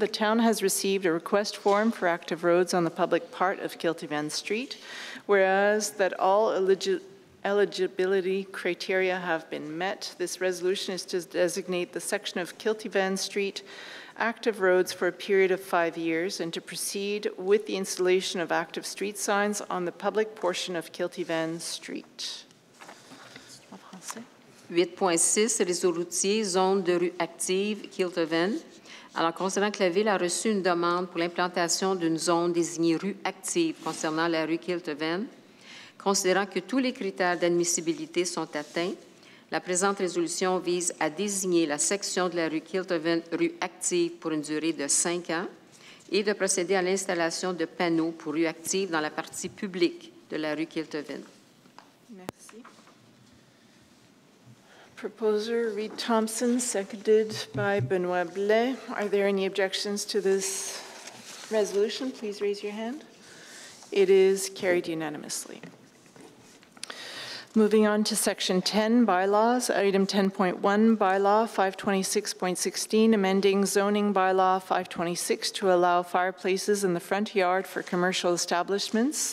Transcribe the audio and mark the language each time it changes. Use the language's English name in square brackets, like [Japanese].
[English] The town has received a request form for active roads on the public part of Kiltyvan Street, whereas that all eligibility criteria have been met. This resolution is to designate the section of Kiltyvan Street active roads for a period of 5 years and to proceed with the installation of active street signs on the public portion of Kiltyvan Street. [French] En français. 8.6, réseau routier, zone de rue active, Kiltyvan. Alors, considérant que la Ville a reçu une demande pour l'implantation d'une zone désignée rue active concernant la rue Kiltyvan, considérant que tous les critères d'admissibilité sont atteints, la présente résolution vise à désigner la section de la rue Kiltyvan rue active pour une durée de 5 ans et de procéder à l'installation de panneaux pour rue active dans la partie publique de la rue Kiltyvan. Merci. [English] Proposer Reed Thompson, seconded by Benoit Blais. Are there any objections to this resolution? Please raise your hand. It is carried unanimously. Moving on to Section 10, Bylaws, Item 10.1, Bylaw 526.16, amending zoning bylaw 526 to allow fireplaces in the front yard for commercial establishments.